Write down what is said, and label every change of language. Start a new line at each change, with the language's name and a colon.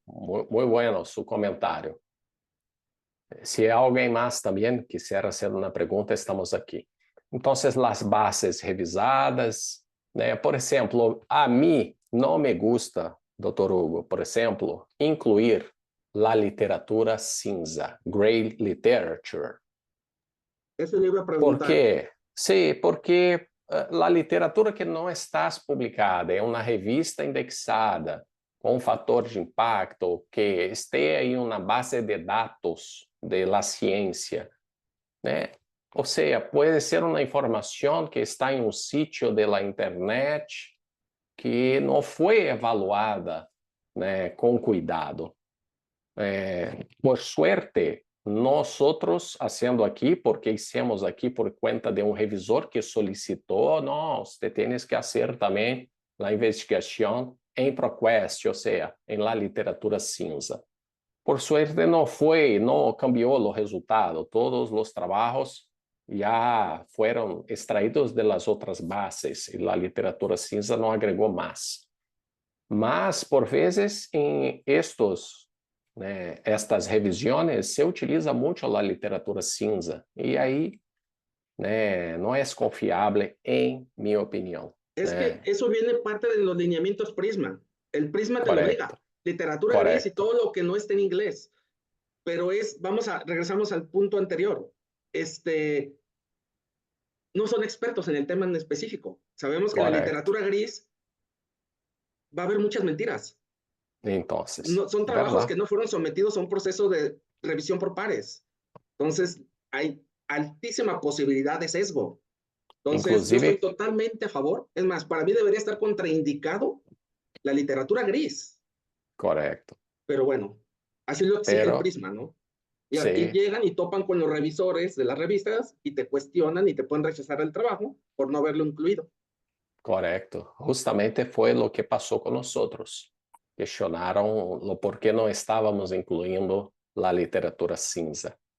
Spanish: Muy bueno su comentario. Si hay alguien más también quisiera hacer una pregunta, estamos aquí. Entonces, las bases revisadas, por ejemplo, a mí no me gusta, doctor Hugo, por ejemplo, incluir la literatura cinza, gray literature. Eso le iba a ¿Por preguntar. qué?
Portuguese: Sí, porque la literatura que não está publicada é uma revista indexada com um fator de impacto que esteja em uma base de dados de la ciência, né? Ou seja, pode ser uma informação que está em um sítio de la internet que não foi evaluada, né, com cuidado.
Spanish: Por suerte, nosotros haciendo aquí, porque hicimos aquí por cuenta de un revisor que solicitó, no, usted tienes que hacer también la investigación en ProQuest, o sea, en la literatura cinza. Por suerte no fue, no cambió los resultados, todos los trabajos ya fueron extraídos de las otras bases y la literatura cinza no agregó más.
Portuguese: Mas, por vezes, em estas revisões, se utiliza muito a literatura cinza. E aí, não é confiável, em minha opinião.
Spanish: Es que eso viene parte de los lineamientos Prisma. El Prisma te lo obliga. Literatura gris y todo lo que no esté en inglés. Pero regresamos al punto anterior. No son expertos en el tema en específico. Sabemos que en la literatura gris va a haber muchas mentiras. Entonces, son trabajos que no fueron sometidos a un proceso de revisión por pares. Entonces, hay altísima posibilidad de sesgo. Entonces, inclusive, yo estoy totalmente a favor. Es más, para mí debería estar contraindicado la literatura gris. Correcto. Pero bueno, así lo exige el Prisma, ¿no? Y sí. aquí llegan y topan con los revisores de las revistas y te cuestionan y te pueden rechazar el trabajo por no haberlo incluido. Correcto.
Portuguese: Justamente foi o que passou com nós outros. Questionaram o porquê não estávamos incluindo a literatura cinza.